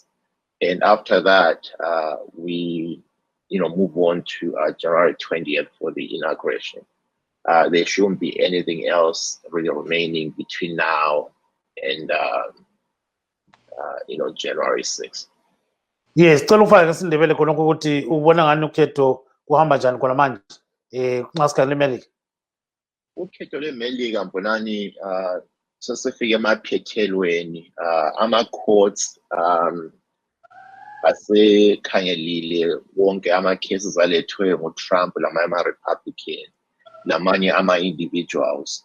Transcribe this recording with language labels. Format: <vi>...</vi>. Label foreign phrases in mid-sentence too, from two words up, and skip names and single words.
<en>And after that, we move on to January 20th for the inauguration. There shouldn't be anything else really remaining between now and January 6th. Yes,</en> <nd>cela ufake ngesindebele khonokho ukuthi ubona ngani ukhetho kuhamba njani khona manje nxasikhathi lemelika. Ukhetho lwemelika mbonani sesifike emaphethelweni, ama-courts asekhangelile wonke ama-cases alethwe ngu-Trump lamanye ama-Republican lamanye ama-individuals.</nd>